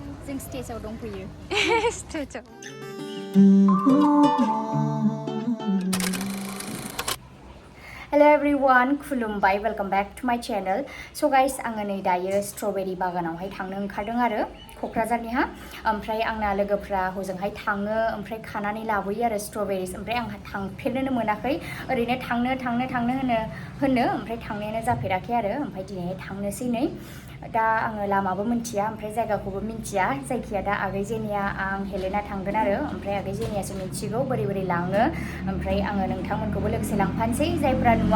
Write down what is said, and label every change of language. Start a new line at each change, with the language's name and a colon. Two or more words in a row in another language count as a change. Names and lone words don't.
Bodo: जों स्टेजाव दंफैयो स्टेजाव
English: Hello everyone,
Bodo: खुलुमबाय,
English: welcome back to my channel. So guys,
Bodo: आङो नै दायो स्ट्रबेरी बागानावहाय थांनो ओंखारदों आरो क'क्राझारनिहा ओमफ्राय आंना लोगोफ्रा हजोंहाय थाङो ओमफ्राय खानानै लाबोयो आरो स्ट्रबेरीस ओमफ्राय आंहा थांफेरनोनो मोनाखै ओरैनो थांनो होनो ओमफ्राय थांनायानो जाफेराखै आरो ओमफ्राय दिनैहाय थांनोसै नै दा आङो लामाबो मिन्थिया ओमफ्राय जायगाखौबो मिन्थिया जायखिया दा आगै जेनिया आं हेलेना थांगोन आरो ओमफ्राय आगै जेनियासो मिन्थिगौ बोरै बोरै लाङो ओमफ्राय आङो नोंथांमोनखौबो लोगोसे लांफानोसै जायफ्रा